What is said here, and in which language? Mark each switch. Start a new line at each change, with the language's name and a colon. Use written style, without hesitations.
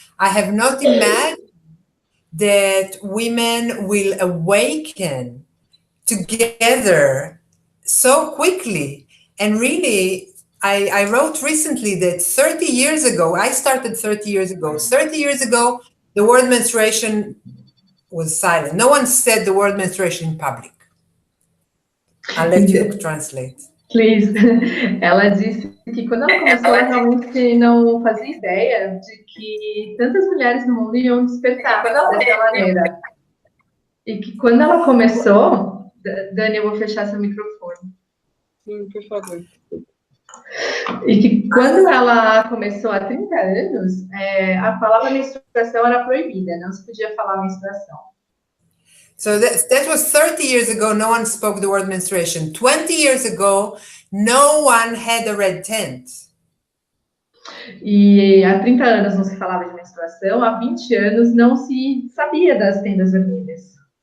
English: I have not imagined that women will awaken together so quickly. And really, I wrote recently that 30 years ago, I started 30 years ago. 30 years ago, the word menstruation was silent. No one said the word menstruation in public. I'll let you translate. Please.
Portuguese: Ela disse que quando ela começou, ela realmente não fazia ideia de que tantas mulheres no mundo iam despertar dessa maneira. E que quando ela começou... Dani, eu vou fechar seu microfone. Sim, por favor. E que quando ela começou há 30 anos, a palavra menstruação era proibida, não se podia falar menstruação.
English: So that was 30 years ago, no one spoke the word menstruation. 20 years ago, no one had a red tent.
Portuguese: E há 30 anos não se falava de menstruação, há 20 anos não se sabia das tendas vermelhas.